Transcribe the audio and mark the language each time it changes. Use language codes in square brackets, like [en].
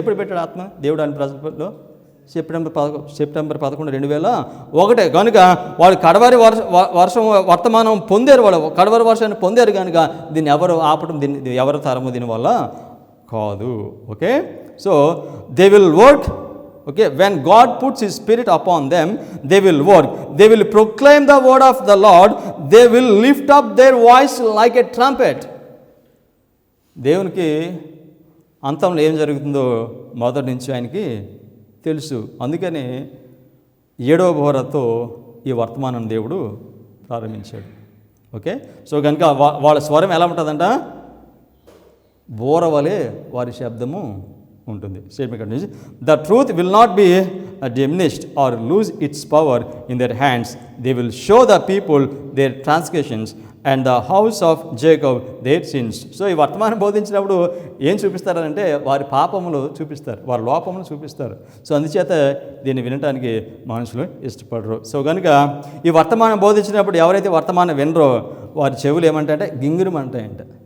[te] ఎప్పుడు పెట్టాడు ఆత్మ దేవుడు అని ప్రజల్లో? సెప్టెంబర్ 11, 2001. కనుక వాళ్ళు కడవరి వర్షం వర్తమానం పొందారు, వాళ్ళు కడవరి వర్షాన్ని పొందారు. కనుక దీన్ని ఎవరు ఆపడం, దీన్ని ఎవరు తరము దీనివల్ల కాదు. [en] Okay, so they will work. Okay, when God puts His Spirit upon them, they will work. They will proclaim the word of the Lord. They will lift up their voice like a trumpet. [te] దేవునికి అంతంలో ఏం జరుగుతుందో మొదటి నుంచి ఆయనకి తెలుసు. అందుకని 7వ బోరతో ఈ వర్తమానం దేవుడు ప్రారంభించాడు. ఓకే, సో కనుక వాళ్ళ స్వరం ఎలా ఉంటుందంట? బోర వలె వారి శబ్దము ఉంటుంది. [en] Statement continues, the truth will not be diminished or lose its power in their hands. They will show the people their transgressions and the house of Jacob their sins. [te] So ఈ వర్తమానం బోధించినప్పుడు ఏం చూపిస్తారంటే వారి పాపములు చూపిస్తారు, వారి లోపములు చూపిస్తారు. సో అందుచేత దీన్ని వినటానికి మనుషులు ఇష్టపడరు. సో కనుక ఈ వర్తమానం బోధించినప్పుడు ఎవరైతే వర్తమానం వినరో వారి చెవులు ఏమంటాయంటే గింగురుమంటాయంట.